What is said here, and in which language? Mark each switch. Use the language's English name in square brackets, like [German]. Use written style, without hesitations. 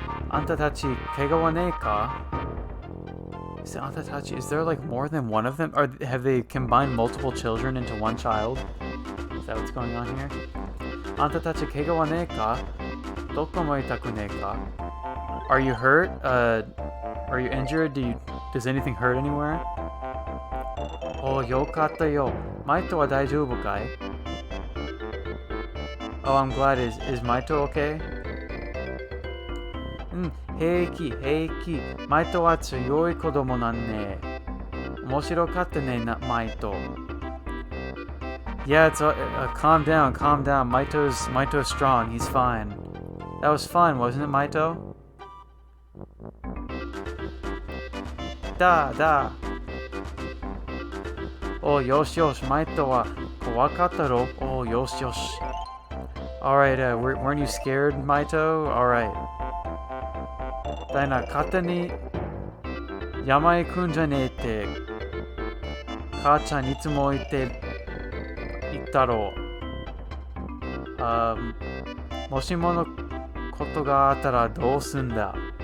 [Japanese] あんたたち、怪我はねえか? [English] Is there like more than one of them? Have they combined multiple children into one child? Is that what's going on here? [Japanese] あんたたち、怪我はねえか? どこも痛くねえか? [English] Are you hurt? Are you injured? Does anything hurt anywhere? [Japanese] おう、よかったよ。マイトは大丈夫かい? [English] Oh, I'm glad. Is Maito okay? [Japanese] 平気。マイトは強い子供なんね。面白かったね、マイト。 [English] Yeah, calm down. Maito's strong. He's fine. That was fun, wasn't it, Maito? [Japanese] だ。およし、マイトは怖かったろ。およし。 [English] Alright, weren't you scared, Maito? Alright. [Japanese] だいな、勝手に山へ行くんじゃねえって。母ちゃんいつも言ったろう。もしものことがあったらどうすんだ?